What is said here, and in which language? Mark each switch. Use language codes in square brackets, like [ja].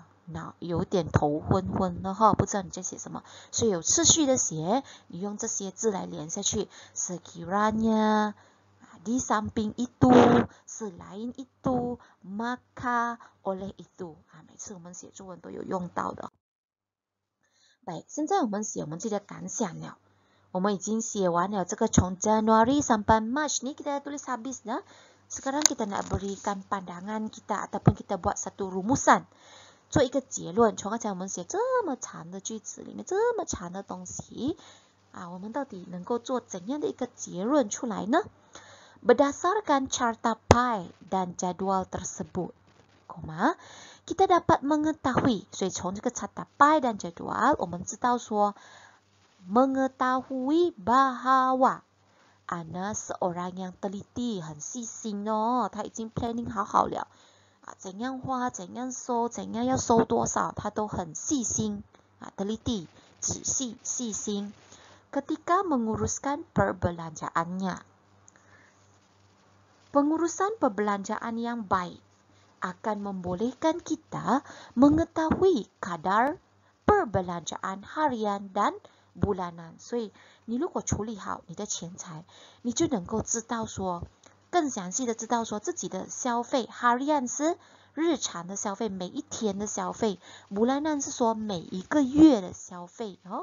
[zh] 脑有点头昏昏的不知道你在写什么，所以有次序的写，你用这些字来连下去 [ms] sekiranya, di samping itu, selain itu, maka, oleh itu [zh] 每次我们写作文都有用到的。 baik， 现在我们写我们自己的感想了。我们已经写完了这个从 [ms] Januari sampai March ni kita tulis habis dah. Sekarang kita nak berikan pandangan kita ataupun kita buat satu rumusan， [zh] 做一个结论。从刚才我们写这么长的句子里面，这么长的东西我们到底能够做怎样的一个结论出来呢？ [ms] Berdasarkan carta pie dan jadwal tersebut, kita dapat mengetahui， [zh] 所以从这个 carta pie dan jadwal， 我们知道说 [ms] mengetahui bahwa Ana seorang yang teliti， [zh] 很细心哦，他已经 planning 好了怎样花，怎样收，怎样要收多少，他都很细心teliti， 仔细细心。 [ms] Ketika menguruskan perbelanjaannya， pengurusan perbelanjaan yang baik akan membolehkan kita mengetahui kadar perbelanjaan harian dan bulanan， [zh] 所以你如果处理好你的钱财，你就能够知道说更详细的知道说自己的消费 harian 是日常的消费，每一天的消费， bulanan 是说每一个月的消费